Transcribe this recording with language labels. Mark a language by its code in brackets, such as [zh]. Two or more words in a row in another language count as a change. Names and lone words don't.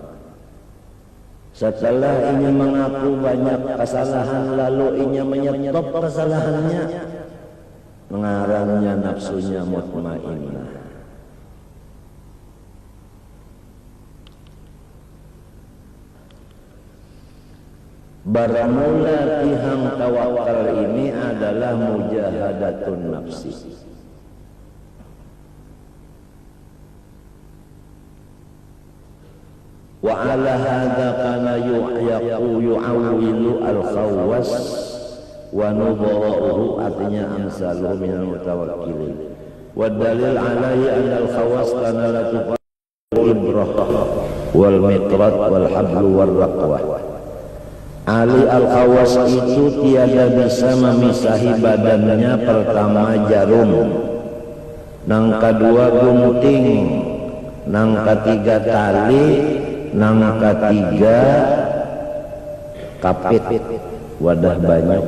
[bjn] Setelah inya mengaku banyak kesalahan, lalu inya menyetop kesalahannya, ngarannya nafsunya mutmainnah. Bermula tihang tawakal ini adalah [ar] مجاهدة النفس. وعلى هذا كان يعول الخواص ونظراؤه, artinya أمثاله من المتوكلين. ودليل عليه أن الخواص كان لا تقال إبرة والمطرة والحبل والركوة. [bjn] Ali al-Khawas itu tiada bisa memisahi badannya, pertama jarum, nang kedua gunting, nang ketiga tali, nang ketiga kapit, wadah banyak.